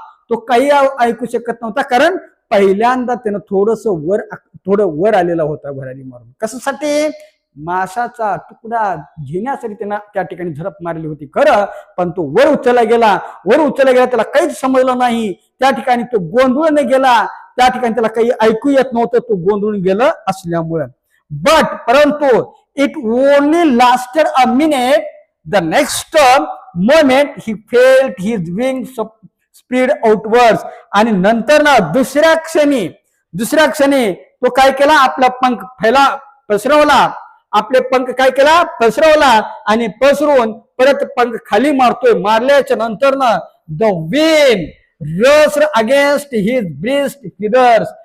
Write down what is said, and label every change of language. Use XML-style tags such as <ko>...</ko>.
<mr>तो काही ऐकू शकत नव्हता, कारण पहिल्यांदा त्यानं थोडं वर आलेला होता भरारी मारून. कशासाठी? माशाचा तुकडा घेण्यासाठी त्यांना त्या ठिकाणी झडप मारली होती खरं, पण तो वर उचलला गेला त्याला काहीच समजलं नाही. त्या ठिकाणी तो गोंधळून गेला, त्या ठिकाणी त्याला काही ऐकू येत नव्हतं, तो गोंधळून गेलं असल्यामुळे.</mr> <en>परंतु it only lasted a minute. The next moment he felt his wing speed outwards.</en> <mr>आणि नंतर ना दुसऱ्या क्षणी तो काय केला, आपला पंख पसरवला, आपले पंख काय केला, पसरवला आणि पसरून परत पंख खाली मारतोय. मारल्याच्या नंतर ना</mr> <en>The wind rushed against his breast feathers.</en>